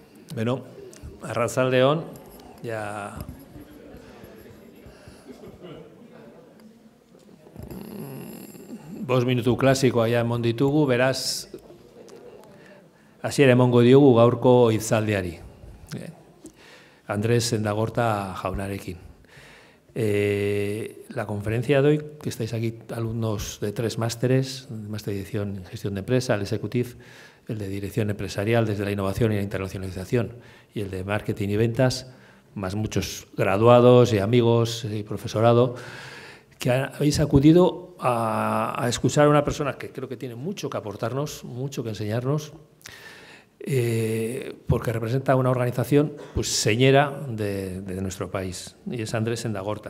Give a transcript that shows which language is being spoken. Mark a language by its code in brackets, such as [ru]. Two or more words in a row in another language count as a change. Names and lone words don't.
[eu] Bueno, arratsaldeon, ja bost minutu klasikoa ja emon ditugu, beraz, hasiera emongo diogu gaurko hitzaldiari. Andrés Sendagorta jaunarekin. [es] La conferencia de hoy, que estáis aquí alumnos de 3 másteres, máster de edición en gestión de empresa, el executive, el de dirección empresarial desde la innovación y la internacionalización y el de marketing y ventas, más muchos graduados y amigos y profesorado, que habéis acudido a escuchar a una persona que creo que tiene mucho que aportarnos, mucho que enseñarnos, porque representa una organización pues señera de nuestro país, y es Andrés Sendagorta.